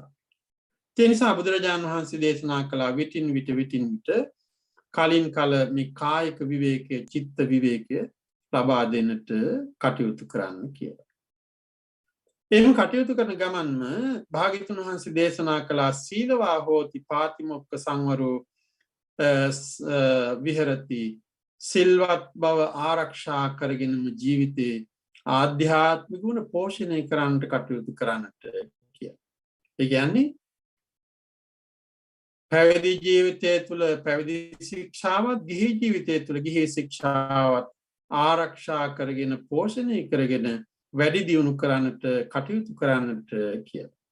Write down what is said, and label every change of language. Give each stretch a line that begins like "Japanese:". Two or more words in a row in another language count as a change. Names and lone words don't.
Sinhala: ඒ නිසා බුදුරජාණන් වහන්සේ දේශනා කළා විටින් විට කලින් කල මේ කායික විවේකයේ චිත්ත විවේකය ලබා දෙන්නට කටයුතු කරන්න කියලා. එහෙම කටයුතු කරන ගමන්ම භාග්‍යවතුන් වහන්සේ දේශනා කළා
Pali: සීලවා හෝති පාතිමොක්ඛ සංවරෝ විහෙරති
Sinhala: සිල්වත් බව ආරක්ෂා කරගෙනම ජීවිතේ ආධ්‍යාත්මික ගුණ පෝෂණය කරන්නට කටයුතු කරන්නට කියලා. ඒ කියන්නේ පැවිදි ජීවිතය තුළ පැවිදි ශික්ෂාවත් ගිහි ජීවිතය තුළ ගිහි ශික්ෂාවත් ආරක්ෂා කරගෙන පෝෂණය කරගෙන වැඩි දියුණු කරන්නට කටයුතු කරන්නට කියලා.